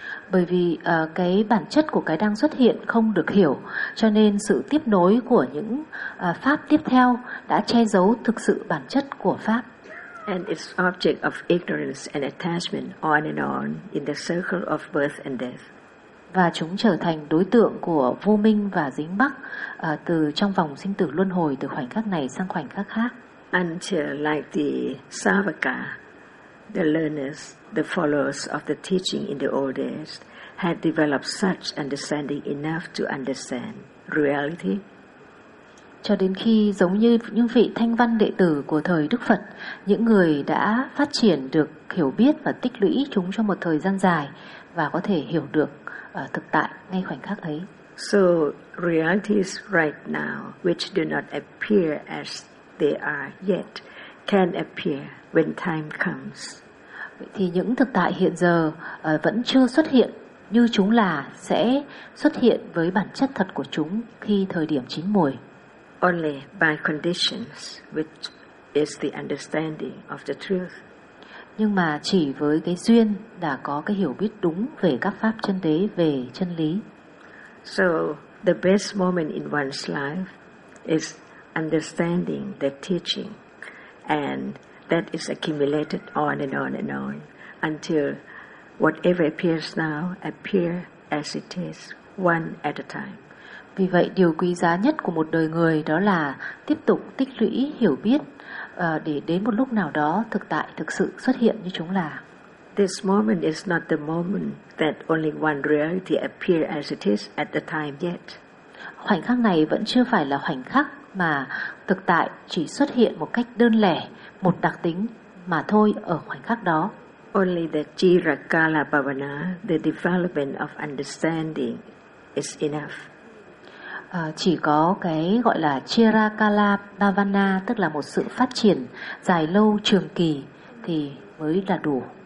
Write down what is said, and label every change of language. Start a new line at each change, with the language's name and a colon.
Vietnamese: Bởi vì cái bản chất của cái đang xuất hiện không được hiểu, cho nên sự tiếp nối của những pháp tiếp theo đã che giấu thực sự bản chất của pháp.
English: And its object of ignorance and attachment on and on in the circle of birth and death.
Vietnamese: Và chúng trở thành đối tượng của vô minh và dính mắc từ trong vòng sinh tử luân hồi, từ khoảnh khắc này sang khoảnh khắc khác.
English: Until like the Savaka, the learners, the followers of the teaching in the old days had developed such understanding enough to understand reality.
Vietnamese: Cho đến khi giống như những vị thanh văn đệ tử của thời Đức Phật, những người đã phát triển được hiểu biết và tích lũy chúng trong một thời gian dài và có thể hiểu được thực tại ngay khoảnh khắc ấy.
English: So realities right now, which do not appear as they are yet, can appear when time comes.
Vietnamese: Vậy thì những thực tại hiện giờ vẫn chưa xuất hiện như chúng là sẽ xuất hiện với bản chất thật của chúng khi thời điểm chín muồi.
English: Only by conditions, which is the understanding of the truth.
Vietnamese: Nhưng mà chỉ với cái duyên đã có cái hiểu biết đúng về các pháp chân đế, về chân lý.
English: So the best moment in one's life is understanding the teaching, and that is accumulated on and on and on until whatever appears now appear as it is, one at a time.
Vietnamese: Vì vậy điều quý giá nhất của một đời người đó là tiếp tục tích lũy hiểu biết để đến một lúc nào đó thực tại thực sự xuất hiện như chúng là.
English: This moment is not the moment that only one reality appears as it is at the time yet.
Vietnamese: Khoảnh khắc này vẫn chưa phải là khoảnh khắc mà thực tại chỉ xuất hiện một cách đơn lẻ, một đặc tính mà thôi ở khoảnh khắc đó.
English: Only the Chirakala Bhavana, the development of understanding, is enough.
Vietnamese: Chỉ có cái gọi là Chirakala Bhavana, tức là một sự phát triển dài lâu trường kỳ thì mới là đủ.